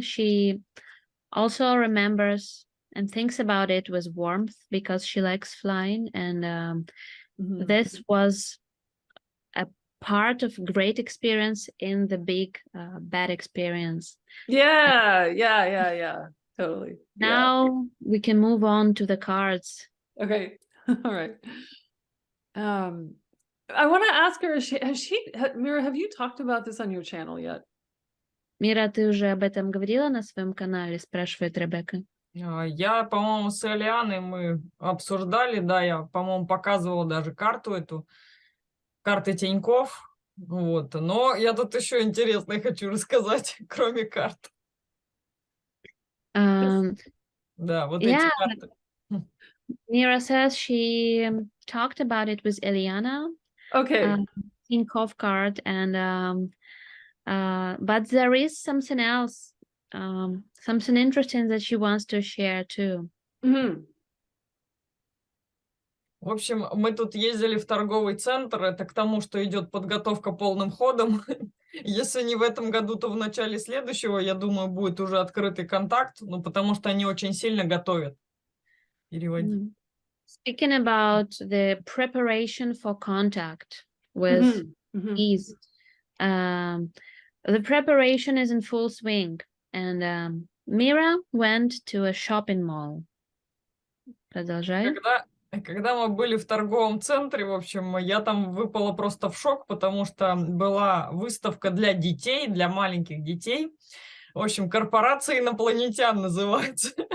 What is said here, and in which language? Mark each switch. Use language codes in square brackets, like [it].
[en] She also remembers and thinks about it with warmth because she likes flying, and this was a part of great experience in the big bad experience. Yeah. Totally. Yeah. Now we can move on to the cards. Okay. All right. I want to ask her, Mira, have you talked about this on your channel yet? [ru] Мира, ты уже об этом говорила на своем канале, спрашивает Ребекка. Я, по-моему, с Элианой мы обсуждали, да, я, по-моему, показывала даже карту эту, карты Тинькофф, вот, но я тут еще интересное хочу рассказать, кроме карт. Um, Да, вот [en] yeah, [ru] эти карты. [en] Mira says she talked about it with Eliana, Okay. Tinkoff card, and but there is something else, something interesting that she wants to share too. Mhm. [ru] В общем, мы тут ездили в торговый центр, это к тому, что идет подготовка полным ходом. Если не в этом году, то в начале следующего, я думаю, будет уже открытый контакт, ну, потому что они очень сильно готовят. Переводить. [en] Speaking about the preparation for contact with Mhm. ease, the preparation is in full swing, and Mira went to a shopping mall. [ru] Продолжай. Когда мы были в торговом центре, в общем, я там выпала просто в шок, потому что была выставка для детей, для маленьких детей. В общем, корпорация инопланетян называется.